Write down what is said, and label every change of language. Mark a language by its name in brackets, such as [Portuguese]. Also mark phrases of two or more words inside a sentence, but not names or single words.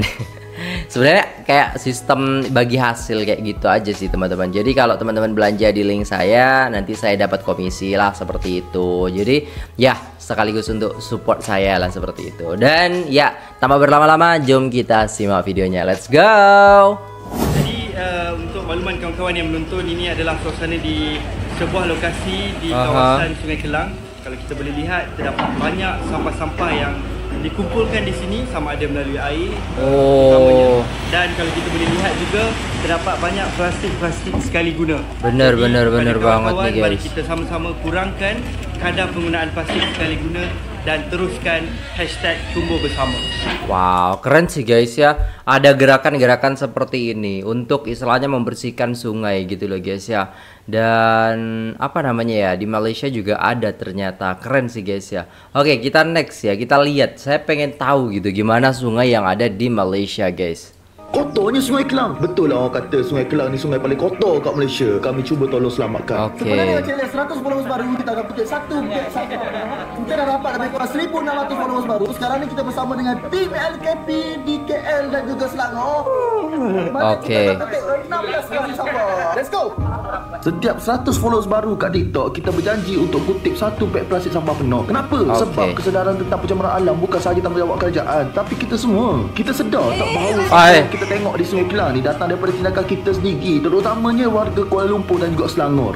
[Indonesian] Sebenarnya kayak sistem bagi hasil kayak gitu aja sih teman-teman. Jadi kalau teman-teman belanja di link saya, nanti saya dapat komisi lah seperti itu. Jadi ya sekaligus untuk support saya lah seperti itu. Dan ya tanpa berlama-lama, jom kita simak videonya. [English] Let's go. [Malay] Jadi untuk makluman kawan-kawan yang menonton, ini adalah suasana di sebuah lokasi di kawasan Sungai Kelang. Kalau kita boleh lihat, terdapat banyak sampah-sampah yang dikumpulkan di sini, sama ada melalui air dan kalau kita boleh lihat juga terdapat banyak plastik sekali guna. [Indonesian] Bener banget nih guys. [Malay] Mari kita sama-sama kurangkan kadar penggunaan plastik sekali guna dan teruskan #tumbuh bersama. [Indonesian] Wow, keren sih guys ya. Ada gerakan-gerakan seperti ini untuk istilahnya membersihkan sungai gitu loh guys ya. Dan apa namanya ya, di Malaysia juga ada ternyata. Keren sih guys ya. Oke, kita next ya. Kita lihat. Saya pengen tahu gitu gimana sungai yang ada di Malaysia guys. [Malay] Kotornya Sungai Kelang. Betul lah orang kata Sungai Kelang ni sungai paling kotor kat Malaysia. Kami cuba tolong selamatkan. Sebenarnya challenge 100 followers baru, kita akan kutip satu beg sampah. Kita dah dapat lebih kurang 1,600 followers baru. Sekarang ni kita bersama dengan tim LKP di KL dan juga Selangor. Kita akan kutip 16 kali sampah. [English] Let's go. [Malay] Setiap 100 followers baru kat TikTok, kita berjanji untuk kutip satu beg plastik sampah penuh. Kenapa? Sebab kesedaran tentang pencemaran alam bukan sahaja tanggungjawab kerajaan, tapi kita semua. Kita sedar tak bahawa kita tengok di Sungai Kelang ni datang daripada tindakan kita sendiri, terutamanya warga Kuala Lumpur dan juga Selangor.